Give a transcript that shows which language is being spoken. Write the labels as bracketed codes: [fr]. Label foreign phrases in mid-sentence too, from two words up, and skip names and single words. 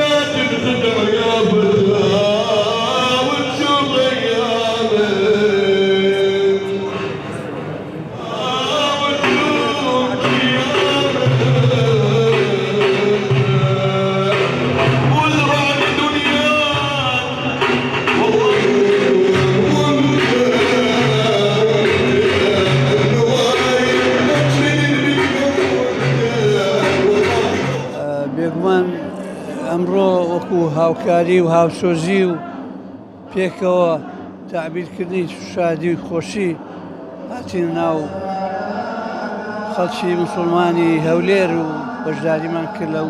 [ar] تنخدع يا بدا وتشوف ايامك وتشوف ايامك والرعد دنياك [ckb] بێگومان ئەمڕۆ وەکو هاوکاری و هاوسۆزی و پێکەوە تعبیرکردنی شادی و خۆشی هاتین ناو خەڵکی موسڵمانی هەولێر و بەشداریمان کرد لەو